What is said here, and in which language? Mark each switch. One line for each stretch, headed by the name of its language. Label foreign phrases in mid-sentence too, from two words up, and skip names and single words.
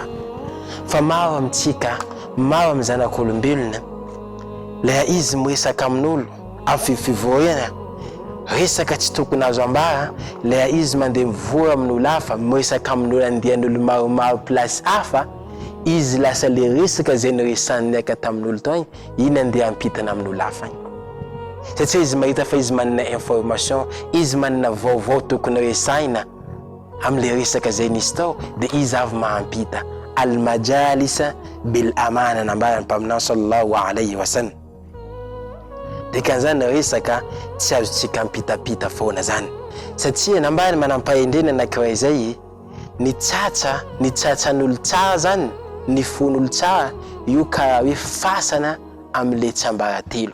Malagasy: Fa maro amitsika, maro amin'ny zanak'olombelona le izy miresaka amin'olo amin'ny fivohana resaka tsy tokony azo ambara, le izy mandeha mivoha amin'olo hafa miresaka amin'olo andian'olo maromaro place hafa, izy lasa le resaka zay niresany niaka tamin'olo tao iny andeha ampitana amin'olo hafa. Satria izy mahita fa izy manana information, izy manana vaovao tokony resaina am'le resaka zay nisy tao, de izy avy mahampita.
Arabic: المجالس بالأمانة
Malagasy: nambara mpaminao
Arabic: صلى الله عليه وسلم.
Malagasy: Dikan'izany resaka tsy azotsika ampitapita foana zany. Satria nambara manampahendrena anankiray zay ny tsatsan'olo tsara zany, ny fon'olo tsara io karaha hoe fasana am'le tsambaratelo.